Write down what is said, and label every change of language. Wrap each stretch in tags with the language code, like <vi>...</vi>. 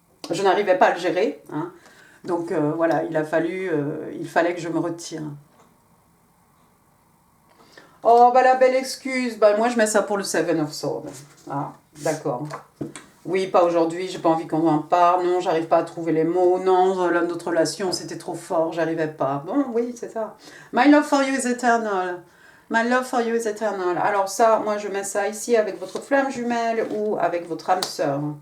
<fr>Je n'arrivais pas à le gérer. Hein. Donc voilà, il fallait que je me retire. Oh, bah la belle excuse. Bah moi, je mets ça pour le Seven of Swords. Ah, d'accord. Oui, pas aujourd'hui, j'ai pas envie qu'on en parle. Non, j'arrive pas à trouver les mots. Non, notre relation, c'était trop fort, j'arrivais pas. Bon, oui, c'est ça.</fr> <en>My love for you is eternal. My love for you is eternal.</en> <fr>Alors ça, moi, je mets ça ici avec votre flamme jumelle ou avec votre âme sœur.</fr>